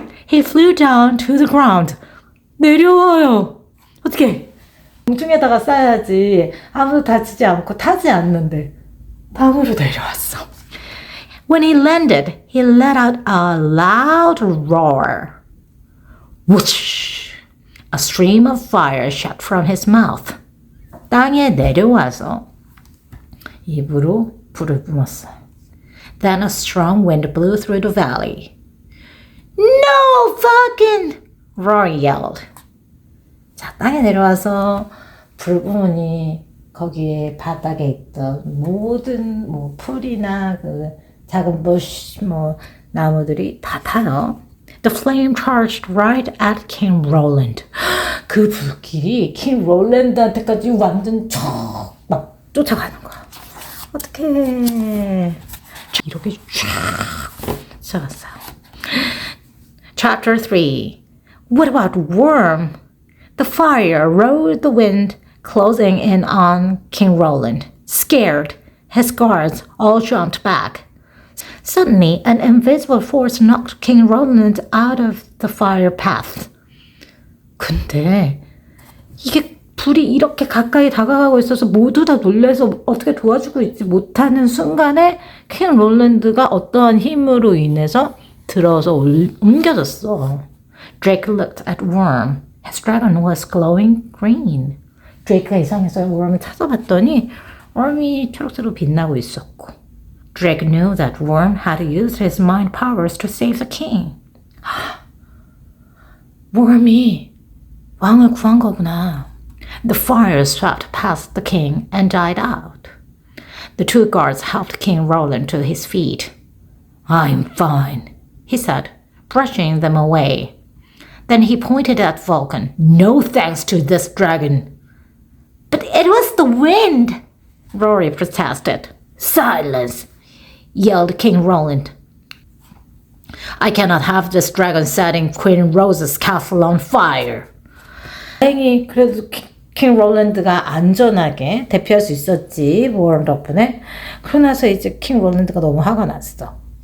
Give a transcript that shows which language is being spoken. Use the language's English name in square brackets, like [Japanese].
[English] He flew down to the ground. [Korean] 내려와요. 어떻게? 공중에다가 쏴야지. 아무도 다치지 않고 타지 않는데 땅으로 내려왔어. [English] When he landed, he let out a loud roar. Whoosh! A stream of fire shot from his mouth. [Korean] 땅에 내려와서 입으로 불을 뿜었어요. [English] Then a strong wind blew through the valley. No, Vulcan! Rory yelled. [Korean] 자, 땅에 내려와서 불 뿜으니 거기에 바닥에 있던 모든 풀이나 그 작은 bush 나무들이 다 타요. [English] The flame charged right at King Roland. [Korean] 그 불길이 킹 롤랜드한테까지 완전 막 쫓아가는 거야. 어떡해. 이렇게 쫙 쫓아갔어요. [English] Chapter 3. What about Worm? The fire rode the wind, closing in on King Roland. Scared, his guards all jumped back. Suddenly, an invisible force knocked King Roland out of the fire path. [Korean] 근데 이게 불이 이렇게 가까이 다가가고 있어서 모두 다 놀라서 어떻게 도와주고 있지 못하는 순간에 킹 롤랜드가 어떠한 힘으로 인해서 들어서 옮겨졌어. [English] Drake looked at Worm. His dragon was glowing green. [Korean] 드레이크가 이상해서 Worm을 찾아봤더니 Worm이 초록색으로 빛나고 있었고. [English] Drake knew that Worm had used his mind powers to save the king. [Korean] Worm이 왕을 구한 거구나. [English] The fire swept past the king and died out. The two guards helped King Roland to his feet. I'm fine, he said, brushing them away. Then he pointed at Vulcan. No thanks to this dragon. But it was the wind, Rory protested. Silence, yelled King Roland. I cannot have this dragon setting Queen Rose's castle on fire. [Korean] 다행히 그래도 킹 롤랜드가 안전하게 대피할 수 있었지, 월 덕분에. 그러고 나서 이제 킹 롤랜드가 너무 화가 났어.